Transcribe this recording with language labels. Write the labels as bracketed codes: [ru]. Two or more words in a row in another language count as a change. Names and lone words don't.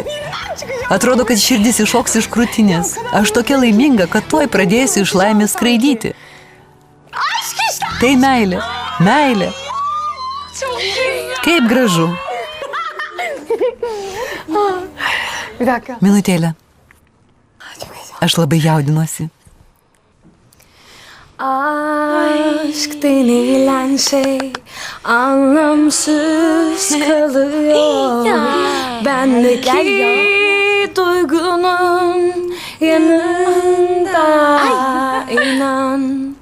[lt] Atrodo, kad širdis iššoks iš krūtinės. Aš tokia laiminga, kad tuoj pradėsiu iš laimės skraidyti. Tai meilė. Meilė. Kaip gražu. Minutėlę. Aš labai jaudinuosi. [tr] Aşk denilen şey anlamsız kalıyor. Bendeki duygunun yanında inan.